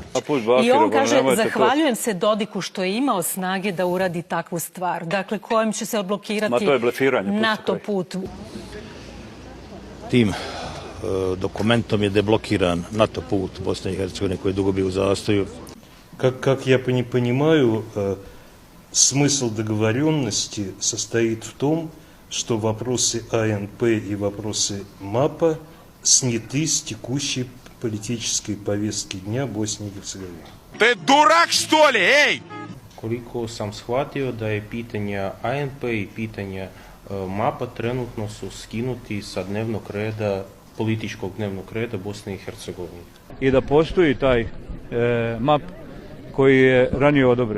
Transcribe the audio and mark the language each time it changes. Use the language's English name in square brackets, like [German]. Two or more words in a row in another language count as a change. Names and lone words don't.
[Serbian] I on kaže, zahvaljujem se Dodiku što je imao snage da uradi takvu stvar. Dakle, kojim će se odblokirati NATO put. Tim dokumentom je deblokiran NATO put Bosne i Hercegovine koji je dugo bio u zastoju. [Russian] Как я понимаю, смысл договоренности состоит в том, что вопросы АНП и вопросы МАПа сняты с текущей политической повестки дня Босне и Герцеговины. Ты дурак, что ли, ей? [Serbian] Koliko sam shvatio da je pitanja ANP i pitanja MAPa trenutno su skinuti sa dnevnog reda, političkog dnevnog reda Bosne i Hercegovine. I da postoji taj MAP koji je ranije odobren.